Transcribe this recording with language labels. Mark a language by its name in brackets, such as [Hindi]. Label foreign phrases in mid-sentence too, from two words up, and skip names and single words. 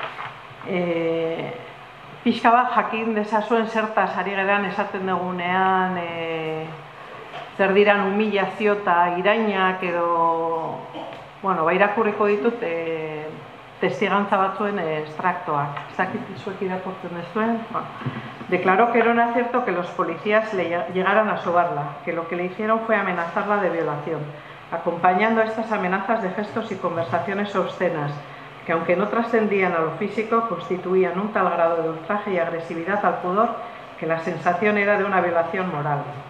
[Basque] Pixka bat jakin dezazuen zertaz ari geran esaten dugunean, zer diran humilazio eta irainak edo, irakurriko ditut testigantza batzuen estraktoak. Ez dakit izuek irakurtzen dezuen. [Spanish] Declaró que era cierto que los policías le llegaran a sobarla, que lo que le hicieron fue amenazarla de violación, acompañando a estas amenazas de gestos y conversaciones obscenas, que aunque no trascendían a lo físico, constituían un tal grado de ultraje y agresividad al pudor que la sensación era de una violación moral.